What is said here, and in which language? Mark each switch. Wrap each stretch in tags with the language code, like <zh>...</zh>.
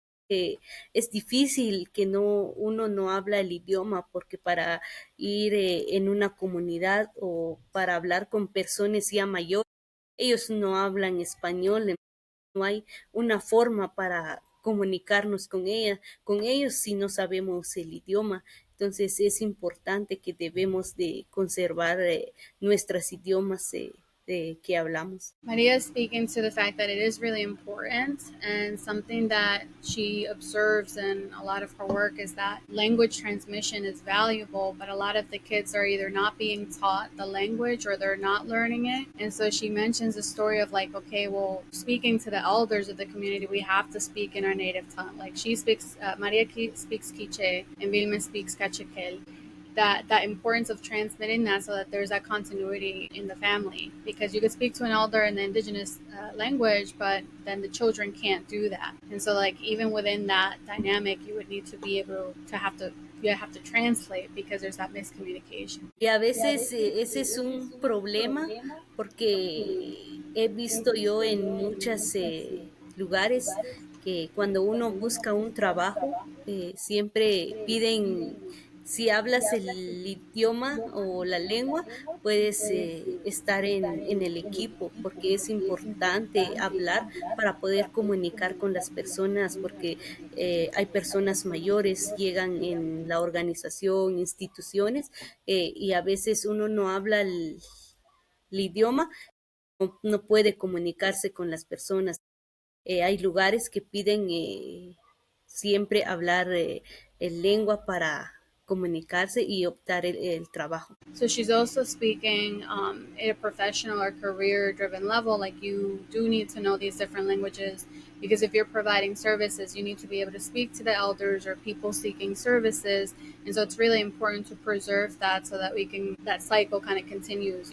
<es>Es difícil que uno no habla el idioma, porque para ir en una comunidad o para hablar con personas ya mayores, ellos no hablan español, no hay una forma para comunicarnos con ellos si no sabemos el idioma. Entonces es importante que debemos de conservar nuestros idiomas de que hablamos.</es> <en>Maria is speaking to the fact that it is really important, and something that she observes in a lot of her work is that language transmission is valuable, but a lot of the kids are either not being taught the language or they're not learning it. And so she mentions a story of like, okay, well, speaking to the elders of the community, we have to speak in our native tongue. Like she speaks, Maria speaks Quiche and Vilma speaks Cachiquel. That importance of transmitting that so that there's that continuity in the family, because you could speak to an elder in the indigenous language, but then the children can't do that. And so like even within that dynamic, you would need to be able to have to translate, because there's that miscommunication.</en> <es>Y a veces ese es un problema, porque he visto yo en muchos lugares que cuando uno busca un trabajo, siempre piden, si hablas el idioma o la lengua, puedes estar en el equipo, porque es importante hablar para poder comunicar con las personas, porque hay personas mayores, llegan en la organización, instituciones, y a veces uno no habla el idioma, no puede comunicarse con las personas. Hay lugares que piden siempre hablar el lengua para comunicarse y optar el trabajo.</es> <en>So she's also speaking at a professional or career driven level, like you do need to know these different languages, because if you're providing services, you need to be able to speak to the elders or people seeking services. And so it's really important to preserve that so that that cycle kind of continues.</en>